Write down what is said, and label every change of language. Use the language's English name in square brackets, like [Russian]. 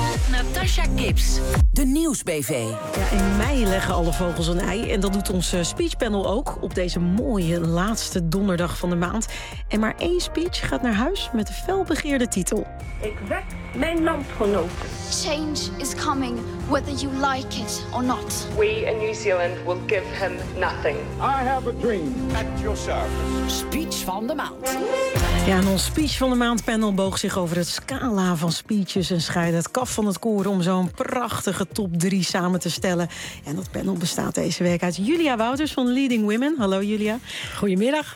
[Dutch] Natasha Kips, de Nieuwsbv. Ja, in mei leggen alle vogels een ei. En dat doet ons speechpanel ook op deze mooie laatste donderdag van de maand. En maar één speech gaat naar huis met de felbegeerde titel. Ik wek mijn landgenoten. [English] Change is coming, whether you like it or not. We in New Zealand will give him nothing. I have a dream. At your service. [Dutch] Speech van de maand. Ja, en ons speech van de maand panel boog zich over het scala van speeches en scheidde het kaf van het koor om zo'n prachtige top 3 samen te stellen. En dat panel bestaat deze week uit Julia Wouters van Leading Women. Hallo Julia. Goedemiddag.